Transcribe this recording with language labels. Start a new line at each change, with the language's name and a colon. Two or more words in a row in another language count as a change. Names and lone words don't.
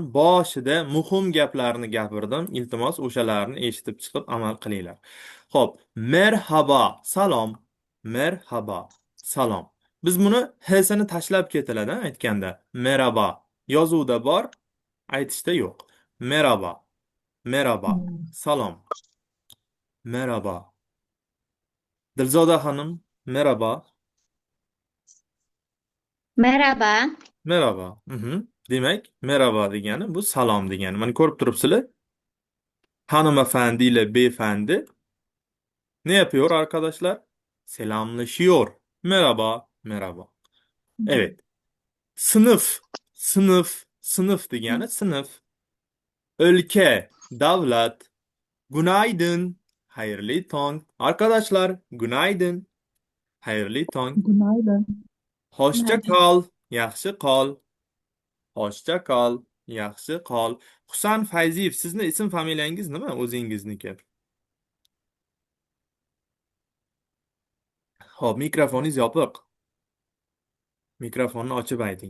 Uzbek: Boshida muhim gaplarni gapirdim. Iltimos, o'shalarni eshitib chiqib amal qilinglar. Xo'p, merhaba, salom. Merhaba, salom. Biz buni h'sini tashlab ketiladi aytganda. Merhaba yozuvda bor, aytishda yo'q.
Turkish: Merhaba, merhaba, salom. Merhaba. Dilzoda xonim, merhaba. Merhaba. Merhaba.
Uzbek: Demak, merhaba degani bu salom degani. Mana ko'rib turibsizlar?
Turkish: Hanımefendi ile beyefendi ne yapıyor arkadaşlar? Selamlaşıyor. Merhaba, merhaba. Evet. Sınıf degani sınıf. Ülke, davlat. Günaydın.
Uzbek: Hayırlı tong.
Turkish: Arkadaşlar, günaydın.
Uzbek: Hayırlı tong.
Turkish: Günaydın. Hoşça kal.
Uzbek: Yaxshi qol.
Turkish: Hoşça kal.
Uzbek: Yaxshi qol. Husan Fayziyev, sizni ism familiyangiz nima o'zingizniki? Xo'p, mikrofoningiz yopiq. Mikrofonni ochib ayting.